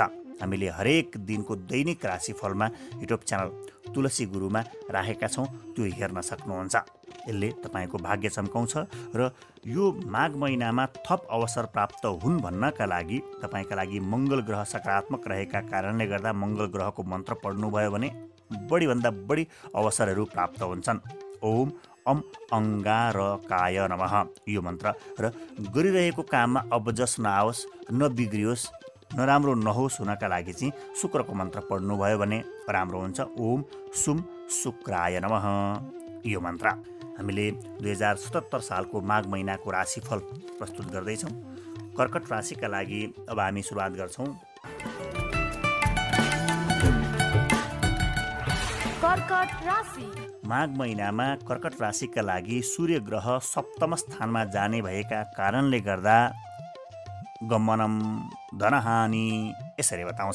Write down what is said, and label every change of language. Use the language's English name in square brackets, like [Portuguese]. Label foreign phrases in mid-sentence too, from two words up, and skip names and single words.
[Nepali] हामीले हरेक दिनको दैनिक राशिफलमा युट्युब च्यानल तुलसी गुरुमा राखेका छौँ, त्यो हेर्न सक्नुहुन्छ। यसले तपाईँको भाग्य चम्काउँछ र यो माघ महिनामा थप अवसर प्राप्त हुन् भन्नका लागि तपाईँका लागि मङ्गल ग्रह सकारात्मक रहेका कारणले गर्दा मङ्गल ग्रहको मन्त्र पढ्नुभयो भने बढीभन्दा बढी अवसरहरू प्राप्त हुन्छन्। [Sanskrit] ओम अम अङ्गारकाय नमः [Nepali] यो मन्त्र र गरिरहेको काममा अबजस नआओस्, नबिग्रियोस्, नराम्रो नहोस् हुनका लागि चाहिँ शुक्रको मन्त्र पढ्नुभयो भने राम्रो हुन्छ। [Sanskrit] ओम सुम शुक्राय नमः [Nepali] यो मन्त्र। हामीले 2077 सालको माघ महिनाको राशिफल प्रस्तुत गर्दैछौँ। कर्कट राशिका लागि अब हामी सुरुवात गर्छौँ। कर्कट राशि माघ महिनामा कर्कट राशिका लागि सूर्य ग्रह सप्तम स्थानमा जाने भएका कारणले गर्दा [Sanskrit] गमनम धनहानि [Nepali] यसरी बताउँछ।